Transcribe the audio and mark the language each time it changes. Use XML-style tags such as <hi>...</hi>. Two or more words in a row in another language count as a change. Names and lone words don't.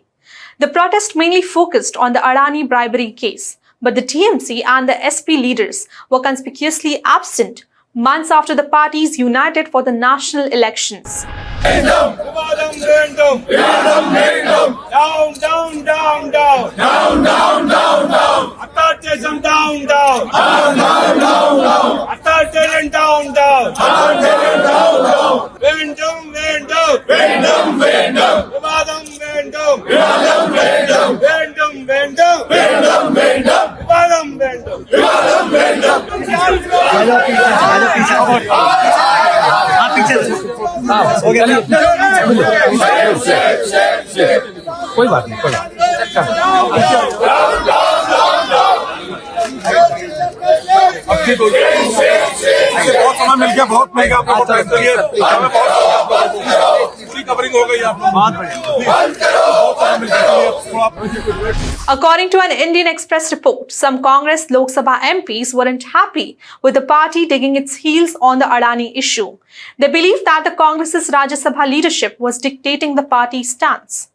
<en>The protest mainly focused on the Adani bribery case, but the TMC and the SP leaders were conspicuously absent months after the parties united for the national elections. Down, down, down, down, down, down, down, authoritarianism down, down, authoritarianism down, down,</en> <ta>வேண்டும், வேண்டும், வேண்டும், வேண்டும், விவாதம் வேண்டும், விவாதம் வேண்டும், வேண்டும், வேண்டும், வேண்டும், வேண்டும், விவாதம் வேண்டும், விவாதம் வேண்டும்.</ta> <hi>कोई बात नहीं, कोई बात बहुत समय मिल गया, बहुत महंगा आपको कवरिंग हो गई</hi> <en>According to an Indian Express report, some Congress Lok Sabha MPs weren't happy with the party digging its heels on the Adani issue. They believed that the Congress's Rajya Sabha leadership was dictating the party's stance.</en>